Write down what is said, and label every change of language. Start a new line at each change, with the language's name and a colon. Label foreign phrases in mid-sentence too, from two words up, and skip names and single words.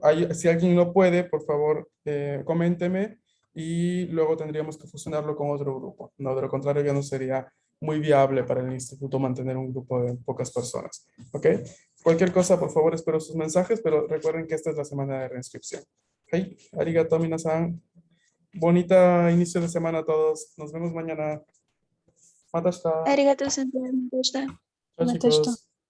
Spanish: Si alguien no puede, por favor, coménteme y luego tendríamos que fusionarlo con otro grupo, ¿no? De lo contrario, ya no sería muy viable para el instituto mantener un grupo de pocas personas, ¿ok? Cualquier cosa, por favor, espero sus mensajes, pero recuerden que esta es la semana de reinscripción.
Japanese: Hey, ありがとう皆さん.
Spanish: Bonita inicio de semana a todos. Nos vemos mañana. Matashita. Arigato, Santiago. Chao, chicos.